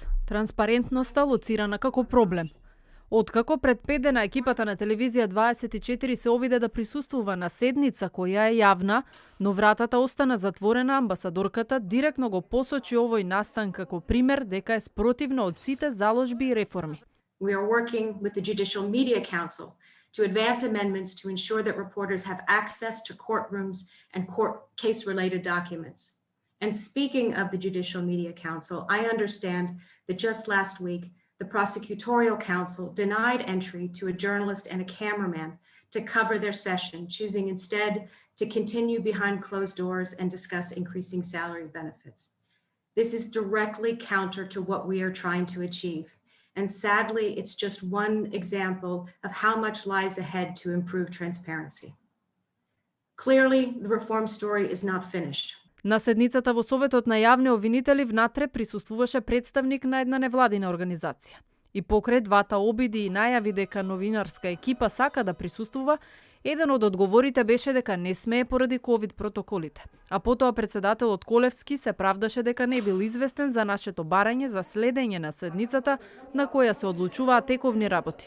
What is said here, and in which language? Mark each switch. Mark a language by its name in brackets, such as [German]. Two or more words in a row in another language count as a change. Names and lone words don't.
[Macedonian] Транспарентноста лоцирана како проблем. Откако пред 5 дена екипата на телевизија 24 се обиде да присуствува на седница која е јавна, но вратата остана затворена, амбасадорката директно го посочи овој настан како пример дека е спротивна од сите заложби и реформи. [English] We are working with the Judicial Media Council to advance amendments to ensure that reporters have access to courtrooms and court case-related documents. And speaking of the Judicial Media Council, I understand that just last week, the Prosecutorial Council denied entry to a journalist and a cameraman to cover their session, choosing instead to continue behind closed doors and discuss increasing salary benefits. This is directly counter to what we are trying to achieve. And sadly, it's just one example of how much lies ahead to improve transparency. Clearly, the reform story is not finished. [Macedonian] На седницата во Советот на јавни обвинители внатре присуствуваше представник на една невладина организација. И покрај двата обиди и најави дека новинарска екипа сака да присуствува, еден од одговорите беше дека не смее поради ковид протоколите. А потоа председателот Колевски се правдаше дека не бил известен за нашето барање за следење на седницата на која се одлучуваат тековни работи.